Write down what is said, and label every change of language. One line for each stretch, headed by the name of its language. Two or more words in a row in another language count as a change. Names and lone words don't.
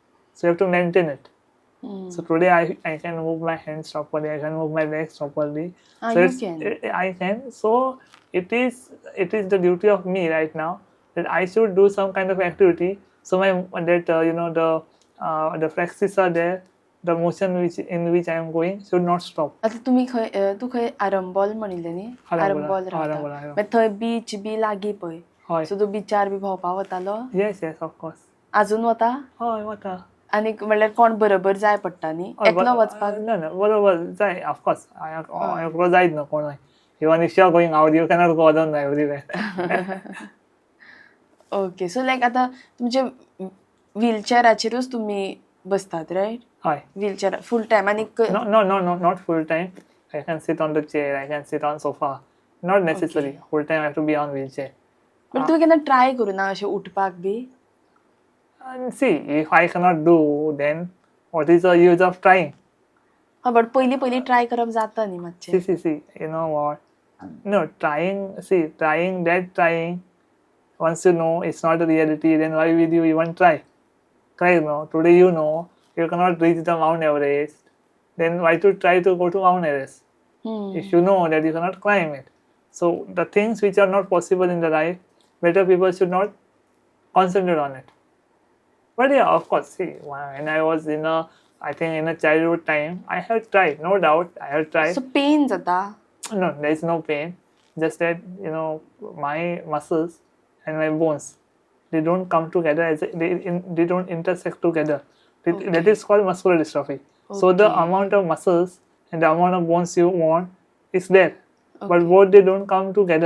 English: So you have to maintain it. So today I can move my hands properly, I can move my legs properly. So you can. I can. So it is the duty of me right now that I should do some kind of activity. So the flexes are there, the motion in which I am going should not stop.
Konkani: आता तुम्ही तू खंय आरंबोल म्हणिल्लें न्ही आरंबोल रावता मागीर थंय बीच बी लागीं पळय हय. सो तूं बिचार बी भोंवपाक वतालो
English: Yes, of course.
Konkani: अजून वता हय वता. आनी म्हणल्यार कोण बरोबर जाय पडटा न्ही एकलो वचपाक No, बरोबर जाय ऑफकोर्स. एकलो जायत न्हू कोणूय.
English: Even if you are going out, you cannot go alone everywhere. okay so like
Konkani: आतां तुमचे व्हीलचॅराचेरूच तुमी बसतात रायट हय.
English: wheelchair full time आनी No, not full time. I can sit on the chair, I can sit on sofa. Not necessary. Full time I have to be on wheelchair.
Konkani: बट तुवें केन्ना ट्राय करूं ना अशें उठपाक बी
English: And see, if I cannot do, then what is the use of trying?
Konkani: हा बट पयलीं ट्राय करप जाता न्ही मातशें
English: See, you know what? No, trying, once you know it's not a reality, then why will you even try? Try, today you cannot reach the Mount Everest, then why to try to go to Mount Everest? If you know that you cannot climb it. So the things which are not possible in the life, better people should not concentrate on it. But yeah, of course, see, when I was in a childhood time, I have tried, no doubt, I have tried. so pain
Konkani: जाता
English: No, there is no pain. Just that my muscles and my bones, they don't come together they don't intersect together. That is called muscular dystrophy. So the amount of muscles and the amount of bones you want is there, but both they don't come together.